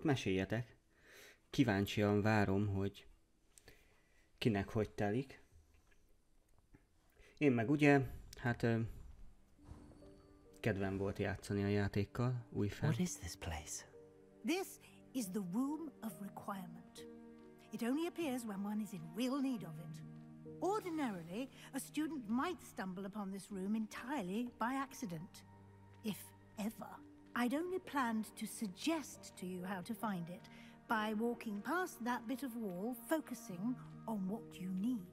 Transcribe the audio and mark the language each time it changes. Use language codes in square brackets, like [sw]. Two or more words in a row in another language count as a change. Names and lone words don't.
[hu] Meséljetek. Kíváncsian várom, hogy kinek hogy telik. Én meg ugye, hát kedvem volt játszani a játékkal, újfent. [en] What is this place? This is the Room of Requirement. It only appears when one is in real need of it. Ordinarily, a student might stumble upon this room entirely by accident, if ever. I'd only planned to suggest to you how to find it by walking past that bit of wall, focusing on what you need.